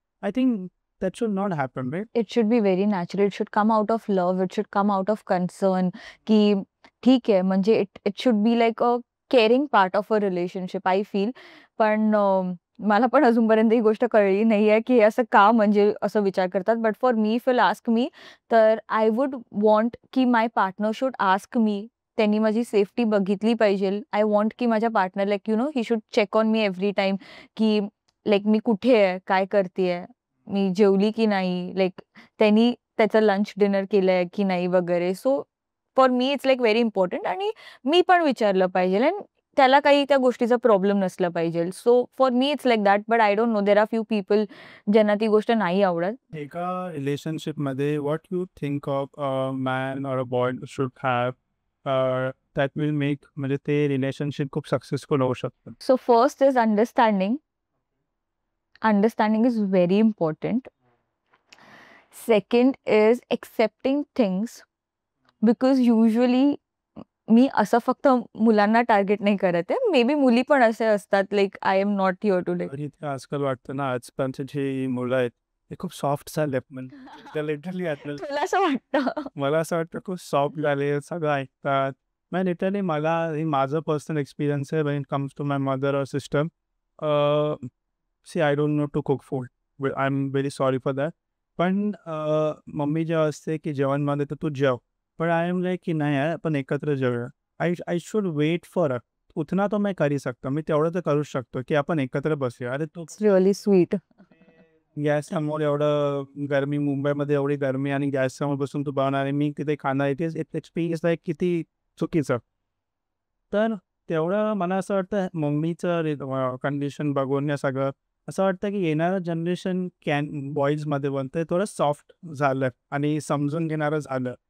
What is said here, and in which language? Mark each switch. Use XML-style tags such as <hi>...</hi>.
<en>I think that should not happen, right? It should be very natural. It should come out of love. It should come out of concern,</en> <mr>की ठीक आहे म्हणजे</mr> <en>It it should be like a caring part of a relationship I feel.</en> <mr>पण मला पण अजूनपर्यंत ही गोष्ट कळली नाही आहे, की असं का म्हणजे असं विचार करतात.</mr> <en>But for me if you ask me, तर I would want की my partner should ask me.</en> <mr>त्यांनी माझी सेफ्टी बघितली पाहिजे.</mr> <en>I want</en> <mr>की माझ्या partner like</mr> <en>he should check on me every time,</en> <mr>की लाईक मी कुठे आहे, काय करतेय, मी जेवली की नाही, लाईक त्यांनी त्याचं लंच डिनर केलंय की नाही वगैरे.</mr> <en>so for me it's like very important,</en> <mr>आणि मी पण विचारलं पाहिजे आणि त्याला काही त्या गोष्टीचा प्रॉब्लेम नसला पाहिजे.</mr> <en>so for me it's like that, but I don't know, there are few people</en> <mr>ज्यांना ती गोष्ट नाही आवडत.</mr> <en>एका रिलेशनशिपमध्ये what you think of man or a boy should have that will make</en> <mr>म्हणजे ते रिलेशनशिप खूप सक्सेसफुल होऊ शकतं?</mr> <en>So first is understanding. Understanding is very important. Second is accepting things, because usually</en> <mr>मी असं फक्त मुलांना टार्गेट नाही करत आहे.</mr> <en>maybe</en> <mr>मुली पण असे असतात,</mr> <en>Like I am not here to like.</en> <mr>आणि ते आजकाल वाटतं ना, आजकालची जी मुलं आहेत हे खूप सॉफ्ट झाले म्हणजे लिटरली तुला असं वाटतं? मला असं वाटतं खूप सॉफ्ट झाले, सगळं ऐकतात. म्हणजे लिटरली मला हे माझं पर्सनल एक्सपिरियन्स आहे</mr> <en>When it comes to my mother or sister. See I don't know to cook food. I am very sorry for that.</en> <mr>पण मम्मी जेव्हा असते की जेवण मागते तर तू जेव. पण</mr> <en>I am like</en> <mr>की नाही यार आपण एकत्र जेवूया.</mr> <en>I I should wait for</en> <hi>उतना तो मैं कर ही सकता.</hi> <mr>मी तेवढं तर करूच शकतो की आपण एकत्र बसूया. अरे तू</mr> <en>It's really sweet.</en> <mr>गॅससमोर एवढं गरमी, मुंबईमध्ये एवढी गरमी आणि गॅससमोर बसून तू बनवणार आणि मी तिथे खाणार.</mr> <en>it is experience like</en> <mr>किती चुकीचं. तर तेवढं मला असं वाटतं मम्मीचं कंडिशन बघून या सगळं असं वाटतं की येणारं जनरेशन बॉईजमध्ये बनतंय थोडं सॉफ्ट झालं आणि समजून घेणारं झालं.</mr>